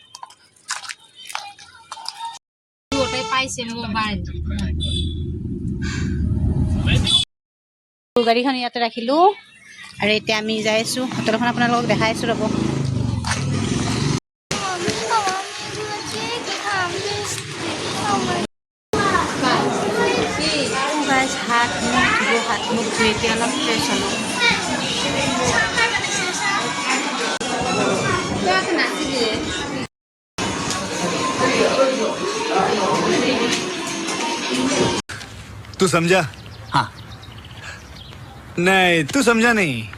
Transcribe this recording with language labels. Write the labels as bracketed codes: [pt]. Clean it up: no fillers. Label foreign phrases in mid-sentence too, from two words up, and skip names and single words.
[as] গাড়ীখন ইয়াতে ৰাখিলোঁ আৰু এতিয়া আমি যাই আছোঁ হোটেলখন আপোনালোকক দেখাই আছোঁ ৰ'ব হাত মুখ ধুই এতিয়া অলপ ফ্ৰেছ হ'লোঁ [hi] तू समझा हाँ नहीं तू समझा नहीं